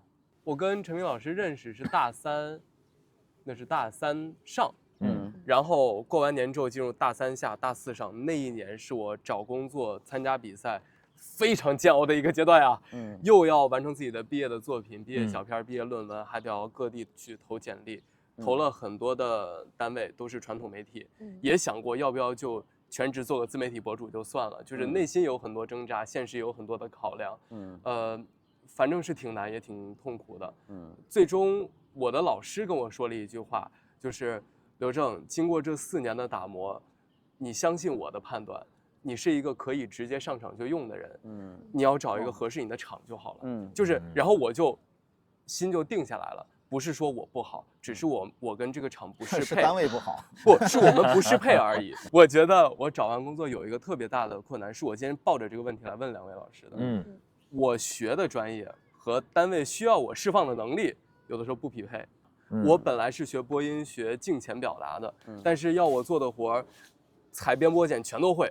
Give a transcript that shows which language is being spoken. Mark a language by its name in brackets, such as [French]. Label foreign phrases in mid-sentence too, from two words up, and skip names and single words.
[Chinese] 我跟陳明老師認識是大3。那是大3上，然後過完年之後進入大3下、大4上，那一年是我找工作、參加比賽非常煎熬的一個階段啊。又要完成自己的畢業的作品、畢業小片、畢業論文，還得要各地去投簡歷，投了很多的單位，都是傳統媒體，也想過要不要就全職做個自媒體博主就算了，就是內心有很多掙扎，現實有很多的考量，反正是挺難也挺痛苦的，最終。我的老師跟我說了一句話，就是劉正，經過這4年的打磨，你相信我的判斷，你是一個可以直接上場就用的人，你要找一個合適你的場就好了，就是然後我就心就定下來了，不是說我不好，只是我跟這個場不適配，是單位不好，不是我們不適配而已。我覺得我找完工作有一個特別大的困難，是我今天抱着這個問題來問2位老師的，我學的專業和單位需要我釋放的能力有的時候不匹配。我本來是學播音、學鏡前表達的，但是要我做的活，採編播剪全都會。